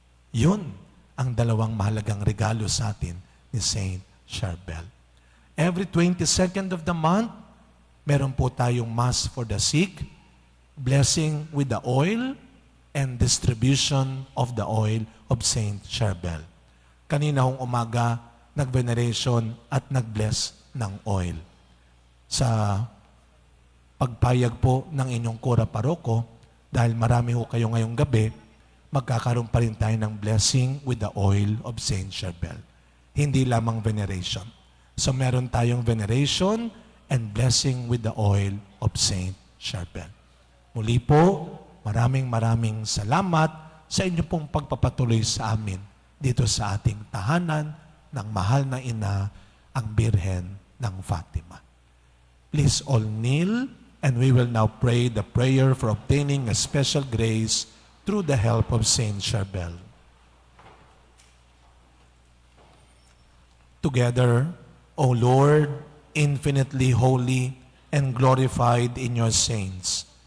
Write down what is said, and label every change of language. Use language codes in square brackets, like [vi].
[tl] Yun ang dalawang mahalagang regalo sa atin ni Saint Charbel. [en] Every 22nd of the month, [tl] meron po tayong [en] Mass for the sick, blessing with the oil, and distribution of the oil of Saint Charbel. [tl] Kanina hong umaga, nag-veneration at nag-bless ng oil. Sa pagpayag po ng inyong kura paroko, dahil marami ho kayo ngayong gabi, magkakaroon pa rin tayo ng [en] blessing with the oil of Saint Charbel. [tl] Hindi lamang veneration. [en] So [tl] meron tayong [en] veneration and blessing with the oil of Saint Charbel. [tl] Muli po, maraming salamat sa inyong pong pagpapatuloy sa amin dito sa ating tahanan ng mahal na ina, ang Birhen ng Fatima. [en] Please all kneel, and we will now pray the prayer for obtaining a special grace through the help of Saint Charbel. Together, O Lord, infinitely holy and glorified in your saints.